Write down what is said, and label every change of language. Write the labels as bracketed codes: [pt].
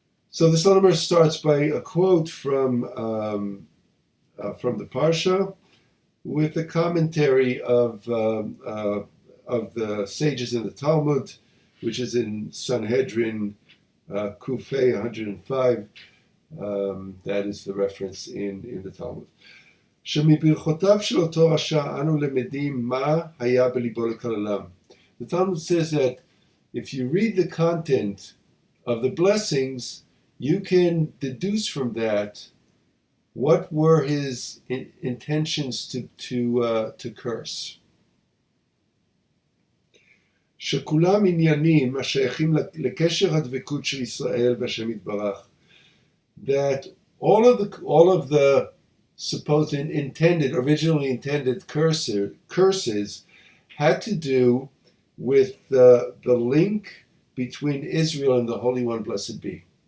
[en] So the Salomon starts by a quote from the Parsha with a commentary of the sages in the Talmud, which is in Sanhedrin Kufay 105. That is the reference in the Talmud. [he] שמברכותיו של אותו רשע אנו למדים מה היה בליבו לקללם. [en] The Talmud says that if you read the content of the blessings, you can deduce from that what were his intentions to curse. [he] שכולם עניינים השייכים לקשר הדבקות של ישראל והשם יתברך. [en] That all of the supposed originally intended curses had to do with the link between Israel and the Holy One, blessed be.